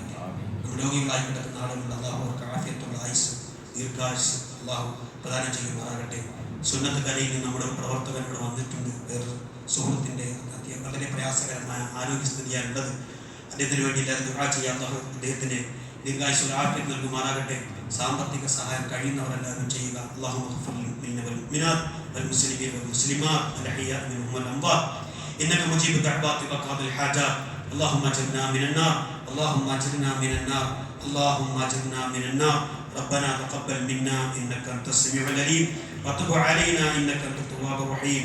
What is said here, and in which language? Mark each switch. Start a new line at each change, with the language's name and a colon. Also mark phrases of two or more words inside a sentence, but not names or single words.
Malayalam: നമ്മൾ രോഗികളായി കിടക്കുന്ന ആളുകൾ അള്ളാഹു അവർക്ക് ആഫിയത്തുള്ള ആയുസ്, ദീർഘായുസ് അള്ളാഹു പ്രദാനം ചെയ്യുമാറാകട്ടെ. സുന്നത്ത് കലയിൽ നമ്മുടെ പ്രവർത്തകൻ ഇവിടെ വന്നിട്ടുണ്ട്. വേറെ സുഹൃത്തിൻ്റെ വളരെ പ്രയാസകരമായ ആരോഗ്യസ്ഥിതിയാണ് ഉള്ളത്. അദ്ദേഹത്തിന് വേണ്ടി എല്ലാവരും ദുആ ചെയ്യാം. അള്ളാഹു അദ്ദേഹത്തിന് ദീർഘായുസ്സുള്ള ആഫിയത്ത് നൽകുമാറാകട്ടെ. സാമ്പത്തിക സഹായം കഴിയുന്നവരെല്ലാവരും ചെയ്യുക.
Arabic: അല്ലാഹു والمسلمين والمسلمات الأحياء منهم والأموات إنك مجيب الدعوات وقاضي الحاجات. اللهم أجرنا من النار، اللهم أجرنا من النار، اللهم أجرنا من النار. ربنا تقبل منا إنك أنت السميع العليم وتب علينا إنك أنت التواب الرحيم.